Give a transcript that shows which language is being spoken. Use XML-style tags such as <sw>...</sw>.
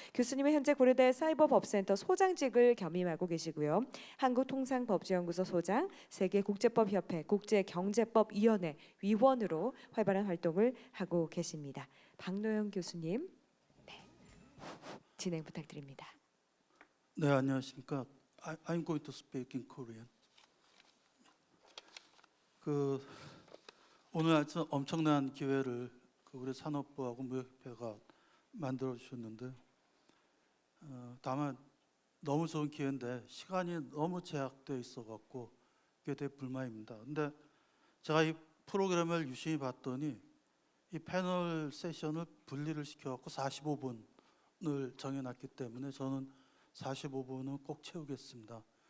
<ko>교수님은 현재 고려대 사이버법센터 소장직을 겸임하고 계시고요. 한국통상법제연구소 소장, 세계국제법협회 국제경제법위원회 위원으로 활발한 활동을 하고 계십니다. 박노영 교수님, 네, 진행 부탁드립니다. 네, 안녕하십니까.</ko> <en>I'm going to speak in Korean.</en> <ko>오늘 아주 엄청난 기회를 우리 산업부하고 무역협회가 만들어 주셨는데, 다만 너무 좋은 기회인데 시간이 너무 제약되어 있어갖고 그게 되게 불만입니다. 근데 제가 이 프로그램을 유심히 봤더니 이 패널 세션을 분리를 시켜갖고 45분을 정해놨기 때문에 저는 45분은 꼭 채우겠습니다.</ko>